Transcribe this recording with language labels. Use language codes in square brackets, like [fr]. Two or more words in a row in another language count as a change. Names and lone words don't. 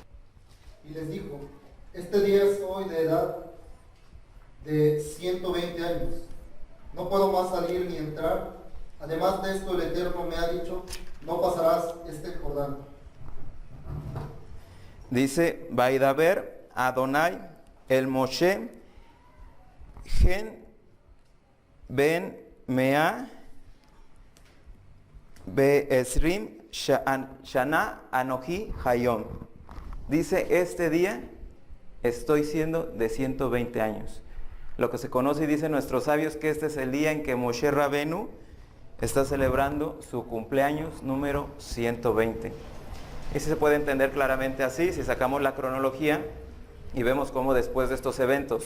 [es] Y les dijo: este día soy de edad de 120 años. No puedo más salir ni entrar. Además de esto, el Eterno me ha dicho: no pasarás este Jordán. Dice: [he] וידבר אדוני אל משה גן בן מאה בעשרים שנה אנכי היום. [es] Dice: este día estoy siendo de 120 años. Lo que se conoce y dicen nuestros sabios que este es el día en que Moshe Rabenu está celebrando su cumpleaños número 120. Y se puede entender claramente así si sacamos la cronología y vemos cómo después de estos eventos.